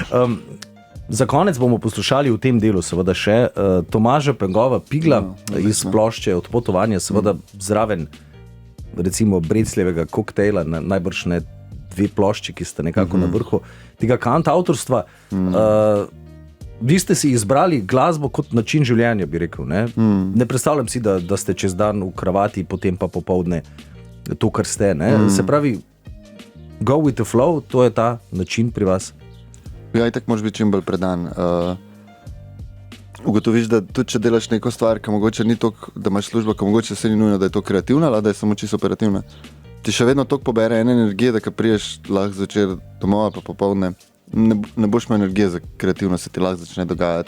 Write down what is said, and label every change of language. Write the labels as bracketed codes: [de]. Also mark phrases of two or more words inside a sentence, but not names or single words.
[sl] Za konec bomo poslušali v tem delu seveda še Tomaža Pengova Pigla iz plošče Odpotovanja, seveda zraven recimo Brecljevega koktejla, najbrž ne dve plošči, ki sta nekako na vrhu tega kantavtorstva. Vi ste si izbrali glasbo kot način življenja, bi rekel. Ne, ne predstavljam si, da ste čez dan v kravati, potem pa popoldne to, kar ste. Ne. Se pravi, [en] go with the flow, [sl] to je ta način pri vas. Ja, in tako moraš biti čim bolj predan. Ugotoviš, da tudi če delaš neko stvar, ki mogoče ni toliko, da imaš službo, ki mogoče se ni nujno, da je to kreativna, ali da je samo čisto operativna. Ti še vedno toliko pobere ene energije, da ko priješ lahko zvečer domov pa popoldne, ne boš imel energije za kreativnost, se ti lahko začne dogajati.